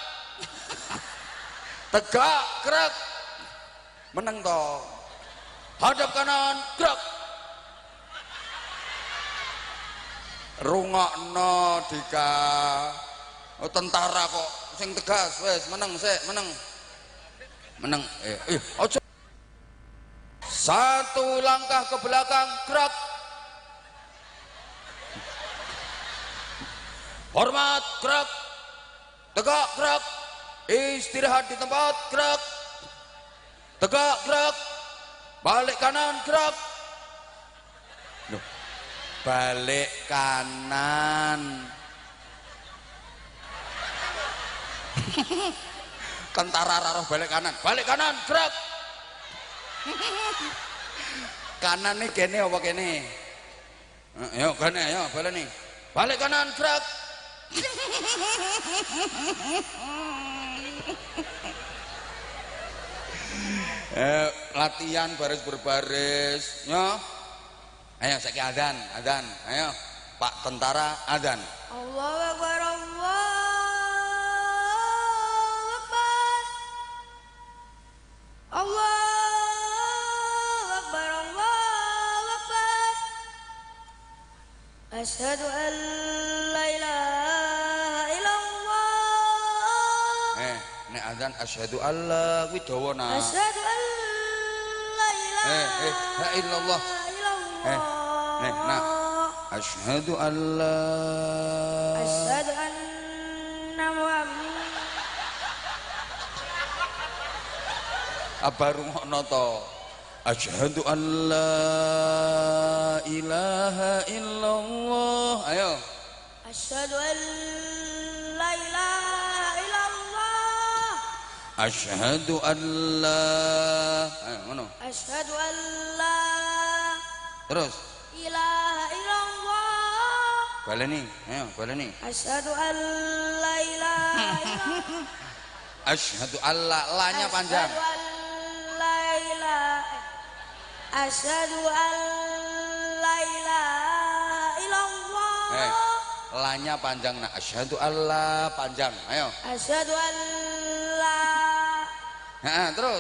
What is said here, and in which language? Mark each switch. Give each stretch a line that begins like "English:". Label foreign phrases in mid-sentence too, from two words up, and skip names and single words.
Indonesian: Tegak, gerak.
Javanese: Meneng to.
Indonesian: Hadap kanan, gerak. Rungokno Dika.
Javanese: Oh tentara kok sing tegas wes meneng sik meneng ojo.
Indonesian: Satu langkah ke belakang, gerak. Hormat, gerak. Tegak, gerak. Istirahat di tempat, gerak. Tegak, gerak. Balik kanan, gerak. Balik kanan. Tentara raruh balik kanan, gerak.
Javanese: Kanan nih kene apa kene? Ayo kene, ayo balik nih.
Indonesian: Balik kanan, gerak. Latihan baris berbaris, ya.
Javanese: Ayo saiki adzan. Ayo Pak tentara adzan.
Arabic: الله أكبر، الله أكبر. الله أكبر، الله أكبر. أشهد أن لا إله إلا الله.
Javanese: Nek adzan
Arabic: أشهد ألا
Javanese: kuwi dawa nah.
Arabic: أشهد أن لا إله لا إلا الله. Nah، أشهد ألا أشهد أن محمد.
Javanese: apa rungokno to
Arabic: أشهد ألا إله إلا الله.
Javanese: Ayo.
Arabic: أشهد أن لا إله إلا الله. أشهد ألا
Javanese: ayo ngono.
Arabic: أشهد أن لا
Indonesian: Terus
Arabic: إله إلا الله.
Javanese: baleni, ayo baleni.
Arabic: أشهد أن لا إله إلا الله. أشهد ألا
Indonesian: la-nya panjang.
Arabic: أشهد أن لا إله. أشهد أن لا إله إلا الله.
Indonesian: La-nya panjang. Nah,
Arabic: أشهد ألا
Indonesian: panjang.
Javanese: Ayo.
Arabic: أشهد أن لا
Indonesian: Nah, terus.